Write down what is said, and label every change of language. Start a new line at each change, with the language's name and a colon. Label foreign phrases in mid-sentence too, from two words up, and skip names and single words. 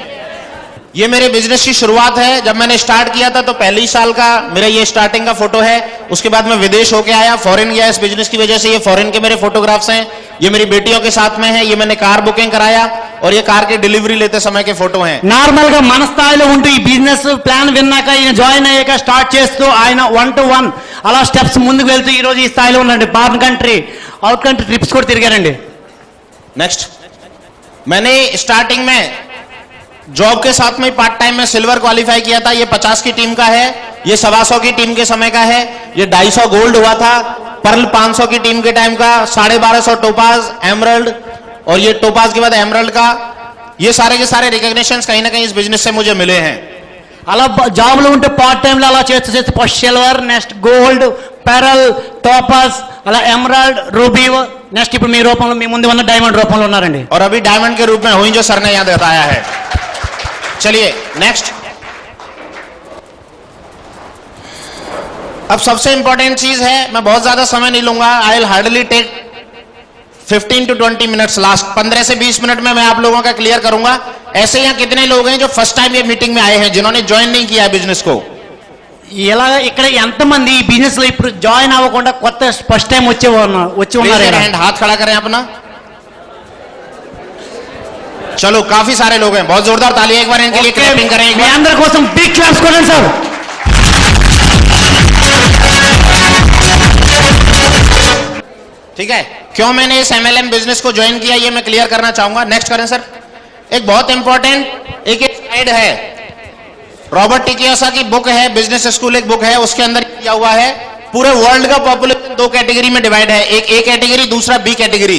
Hindi: ये मेरे बिजनेस की शुरुआत है। जब मैंने स्टार्ट किया था तो पहले ही साल का मेरा ये स्टार्टिंग का फोटो है। उसके बाद मैं विदेश होके आया, फॉरेन गया इस बिजनेस की वजह से। ये फॉरेन के मेरे फोटोग्राफ्स हैं, ये मेरी बेटियों के साथ में है, ये मैंने
English: car booking
Hindi: कराया और ये कार की डिलीवरी लेते समय के फोटो हैं।
Telugu: నార్మల్ గా మన స్థాయిలో ఉంటూ ఈ
English: business plan
Telugu: విన్నాక ఈయన జాయిన్ అయ్యాక స్టార్ట్ చేస్తూ ఆయన 1 to 1 అలా స్టెప్స్ ముందుకు వెళ్తూ ఈ రోజు ఈ స్థాయిలో ఉన్నారండి.
English: foreign country, out country trips
Telugu: కూడా తిరిగారండి.
Hindi: नेक्स्ट, मैंने स्टार्टिंग में जॉब के साथ में
English: part time
Hindi: में
English: silver qualify
Hindi: किया था। ये 50 की टीम का है, ये 125 की टीम के समय का है, ये 250 गोल्ड हुआ था, पर्ल 500 की टीम के टाइम का, 1250
English: topaz, emerald
Hindi: और ये टोपाज के बाद एमरल्ड का। ये सारे के सारे रिकॉग्निशंस कहीं ना कहीं इस बिजनेस से मुझे मिले हैं।
Telugu: అలా జాబ్లో ఉంటే
English: part time
Telugu: అలా చేస్తూ చేస్తూ
English: first silver, next gold, pearl, topaz,
Telugu: అలా
English: emerald, ruby, next
Telugu: ఇప్పుడు మీ రూపంలో మీ ముందు ఉన్న డైమండ్ రూపంలో ఉన్నారండి.
Hindi: और अभी डायमंड के रूप में हुई जो सर ने यहाँ बताया है। चलिए नेक्स्ट, अब सबसे इंपॉर्टेंट चीज है, मैं बहुत ज्यादा समय नहीं लूंगा,
English: I will hardly take 15 to 20 minutes,
Hindi: लास्ट 15 से 20 मिनट में मैं आप लोगों का क्लियर करूंगा। ऐसे यहाँ कितने लोग हैं जो
English: first time
Hindi: ये मीटिंग में आए हैं, जिन्होंने ज्वाइन नहीं किया है बिजनेस को?
Telugu: ఇలా ఇక్కడ ఎంతమంది ఈ బిజినెస్ లో ఇప్పుడు జాయిన్ అవ్వకుండా కొత్త
English: first time
Telugu: వచ్చి ఉన్నారు?
Hindi: हैंड, हाथ खड़ा करें अपना। चलो काफी सारे लोग हैं, बहुत जोरदार ताली एक बार इनके लिए क्लैपिंग करें एक
Telugu: మీ
Hindi: बार।
Telugu: అందరి కోసం
English: big claps
Telugu: కొట్టండి సార్.
Hindi: ठीक है, क्यों मैंने इस MLM बिजनेस को ज्वाइन किया ये मैं क्लियर करना चाहूंगा। नेक्स्ट करें सर। एक बहुत इंपॉर्टेंट एक स्लाइड है, रॉबर्ट टी कियोसाकी की बुक है, बिजनेस स्कूल एक बुक है, उसके अंदर किया हुआ है पूरे वर्ल्ड का पॉपुलेशन 2 कैटेगरी में डिवाइड है, एक
English: A category,
Hindi: दूसरा
English: B category.